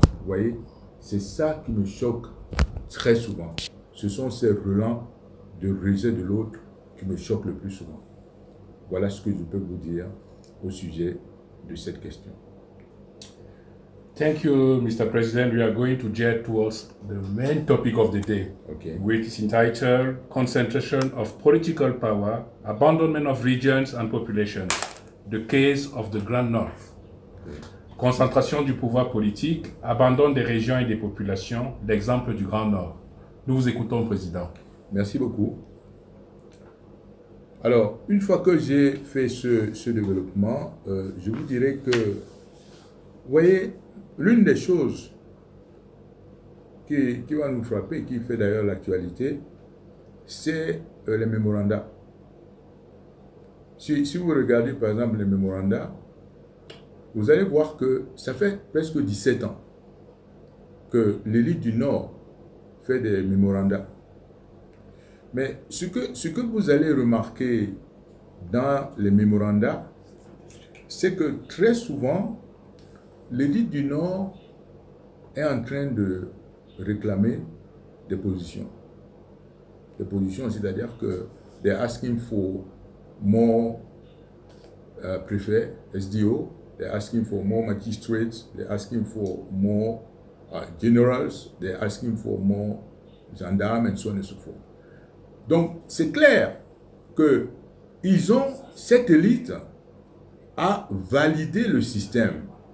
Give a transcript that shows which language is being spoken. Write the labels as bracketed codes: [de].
[fr] Vous voyez, c'est ça qui me choque très souvent. Ce sont ces relents de rejet de l'autre qui me choquent le plus souvent. Voilà ce que je peux vous dire au sujet de cette question. [en] Thank you, Mr. President. We are going to jet towards the main topic of the day, Okay. which is entitled Concentration of Political Power, Abandonment of Regions and Populations, the Case of the Grand North. Okay. [fr] Concentration du pouvoir politique, abandon des régions et des populations, l'exemple du Grand Nord. Nous vous écoutons, Président. Merci beaucoup. Alors, une fois que j'ai fait ce développement, je vous dirais que, vous voyez, l'une des choses qui va nous frapper, qui fait d'ailleurs l'actualité, c'est les mémorandats. Si vous regardez par exemple les mémorandats, vous allez voir que ça fait presque 17 ans que l'élite du Nord fait des mémorandats. Mais ce que vous allez remarquer dans les mémorandats, c'est que très souvent, l'élite du Nord est en train de réclamer des positions. Des positions, c'est-à-dire que [en] they're asking for more prefect, SDO, they're asking for more magistrates, they're asking for more generals, they're asking for more gendarmes, and so on and so forth. [fr] Donc, c'est clair qu'ils ont, cette élite a validé le système,